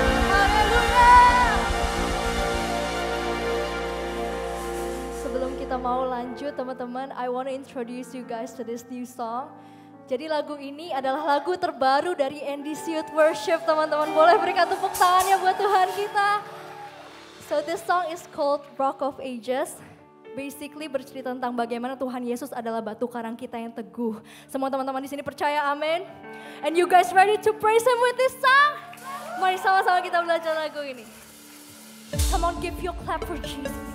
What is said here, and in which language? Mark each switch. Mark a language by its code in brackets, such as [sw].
[id] Haleluya. Sebelum kita mau lanjut teman-teman, [en] I want to introduce you guys to this new song. [id] Jadi lagu ini adalah lagu terbaru dari NDC Youth Worship, teman-teman. Boleh berikan tepuk tangannya buat Tuhan kita. [en] So this song is called Rock of Ages. [id] Basically bercerita tentang bagaimana Tuhan Yesus adalah batu karang kita yang teguh. Semua teman-teman di sini percaya, amin. [en] And you guys ready to praise Him with this song? [id] Mari sama-sama kita belajar lagu ini. [en] Come on, give your clap for Jesus.